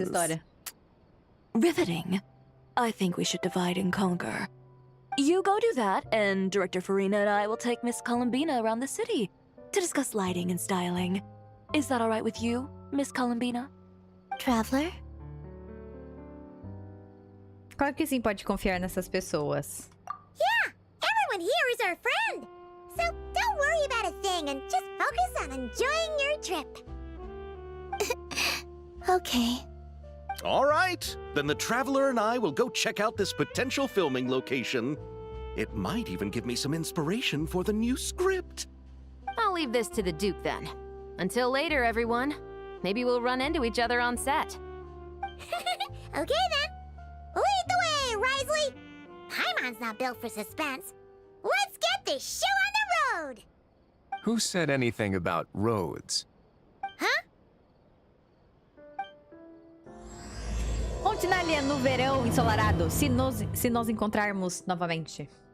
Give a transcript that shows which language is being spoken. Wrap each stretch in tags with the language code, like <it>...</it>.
<pt>história.</pt> <en>Riveting. I think we should divide and conquer. You go do that, and Director Farina and I will take Miss Columbina around the city to discuss lighting and styling. Is that all right with you, Miss Columbina? Traveler?</en> <pt>Claro que sim, pode confiar nessas pessoas.</pt> <en>Yeah, everyone here is our friend. So don't worry about a thing and just focus on enjoying your trip. Okay. All right, then the Traveler and I will go check out this potential filming location. It might even give me some inspiration for the new script. I'll leave this to the Duke then. Until later, everyone. Maybe we'll run into each other on set. Okay then. Lead the way, Risley. Paimon's not built for suspense. Let's get this show on the road. Who said anything about roads? Huh?</en> <pt>Fontaine no verão ensolarado, se nós encontrarmos novamente.</pt>